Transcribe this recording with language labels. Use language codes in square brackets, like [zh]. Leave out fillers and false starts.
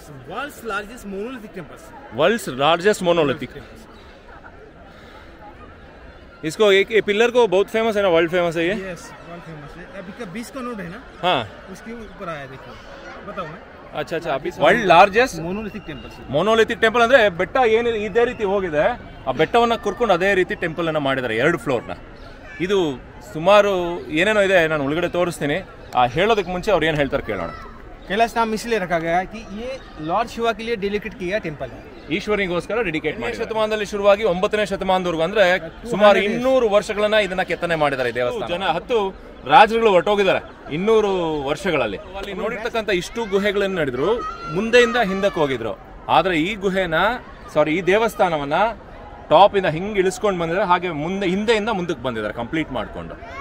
[en] World's largest monolithic temple. World's largest monolithic. [hi] इसको एक pillar को बहुत फेमस है ना, वर्ल्ड फेमस है ये. यस, वर्ल्ड फेमस है. अभी का 20 का नोट है ना, हाँ, उसके ऊपर आया, देखो बताओ मैं. अच्छा अच्छा. अभी [en] world largest monolithic [kn] ಟೆಂಪಲ್ ಅಂದ್ರೆ ಬೆಟ್ಟ ಏನು ಇದೇ ರೀತಿ ಹೋಗಿದೆ, ಆ ಬೆಟ್ಟವನ್ನು ಕುರ್ಕೊಂಡು ಅದೇ ರೀತಿ ಟೆಂಪಲ್ ಅನ್ನು ಮಾಡಿದ್ದಾರೆ 2 ಫ್ಲೋರ್ನ. ಇದು ಸುಮಾರು ಏನೇನೋ ಇದೆ, ನಾನು ಒಳಗಡೆ ತೋರಿಸ್ತೀನಿ. ಆ ಹೇಳೋದಕ್ಕೆ ಮುಂಚೆ ಅವ್ರು ಏನು ಹೇಳ್ತಾರೆ ಕೇಳೋಣ. [hi] कैलाश नाम इसलिए रखा गया है कि ये लॉर्ड शिवा के लिए डेडिकेट किया टेंपल है. [kn] ಈಶ್ವರಿಗೋಸ್ಕರ ಡೆಡಿಕೇಟ್ ಮಾಡಿ. ಶತಮಾನದಲ್ಲಿ ಶುರುವಾಗಿ 9ನೇ ಶತಮಾನದವರೆಗೂ ಅಂದ್ರೆ ಸುಮಾರು 200 ವರ್ಷಗಳನ್ನ ಇದನ್ನ ಕೆತ್ತನೆ ಮಾಡಿದ್ದಾರೆ ಈ ದೇವಸ್ಥಾನ. 10 ರಾಜರುಗಳು ಹೊರಟೋಗಿದ್ದಾರೆ 200 ವರ್ಷಗಳಲ್ಲಿ. ಅಲ್ಲಿ ನೋಡಿರ್ತಕ್ಕಂಥ ಇಷ್ಟು ಗುಹೆಗಳನ್ನು ನಡೆದ್ರು, ಮುಂದೆಯಿಂದ ಹಿಂದಕ್ಕೆ ಹೋಗಿದ್ರು. ಆದ್ರೆ ಈ ಈ ದೇವಸ್ಥಾನವನ್ನ ಟಾಪ್ ಇಂದ ಹಿಂಗೆ ಇಳಿಸ್ಕೊಂಡು ಬಂದಿದ್ದಾರೆ, ಹಾಗೆ ಹಿಂದೆಯಿಂದ ಮುಂದಕ್ಕೆ ಬಂದಿದ್ದಾರೆ ಕಂಪ್ಲೀಟ್ ಮಾಡ್ಕೊಂಡು.